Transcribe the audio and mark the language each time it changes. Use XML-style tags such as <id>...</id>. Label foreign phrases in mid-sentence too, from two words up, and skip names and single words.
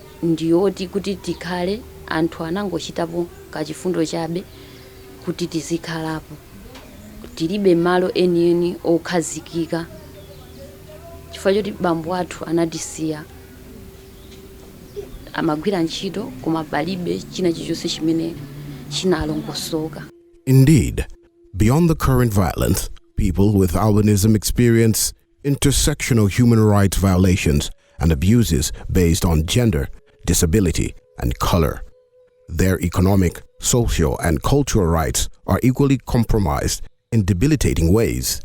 <ny>ndiyoti kuti tikhale anthu anangochitapo kachifundo chabe kuti tizikhalapo, tilibe malo enieni okhazikika chifukwa choti bambo athu anatisiya, amagwira ntchito koma palibe china chilichonse chimene chinalongosoka.</ny> <en>Indeed, beyond the current violence, people with albinism experience intersectional human rights violations and abuses based on gender, disability, and color. Their economic, social, and cultural rights are equally compromised in debilitating ways.</en>